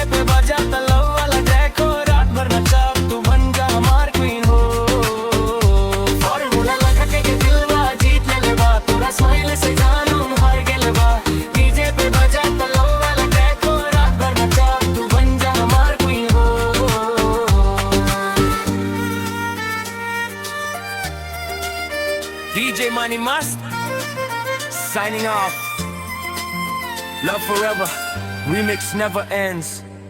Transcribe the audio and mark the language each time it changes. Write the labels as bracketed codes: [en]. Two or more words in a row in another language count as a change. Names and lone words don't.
[bho] पे बजाता लव वाला ट्रैक हो रात भर नचा तू बन जा हमार क्वीन हो फॉर्मूला लगा के दिलवा जीत ले बा तोरा स्माइल से जान हम हार गेले बा डीजे पे बजाता लव वाला ट्रैक हो रात भर नचा तू बन जा हमार क्वीन हो DJ Money Must [en] signing off. Love forever, remix never ends.